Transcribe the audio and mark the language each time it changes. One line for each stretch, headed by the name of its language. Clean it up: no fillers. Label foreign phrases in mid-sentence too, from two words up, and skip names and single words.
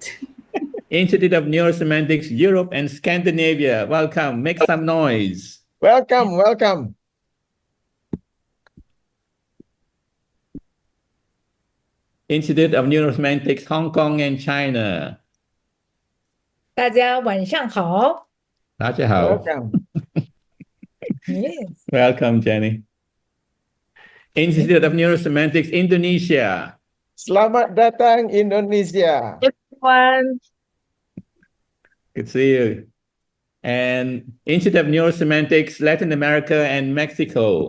English: Institute of Neuro-Semantics Europe and Scandinavia. Welcome. Make some noise. Welcome. Institute of Neuro-Semantics Hong Kong and China.
Chinese: 大家晚上好。大家好.
English: Welcome. Yes. Welcome, Jenny. Institute of Neuro-Semantics Indonesia.
Indonesian: Selamat datang Indonesia.
English: Everyone. Good to see you. And Institute of Neuro-Semantics Latin America and Mexico.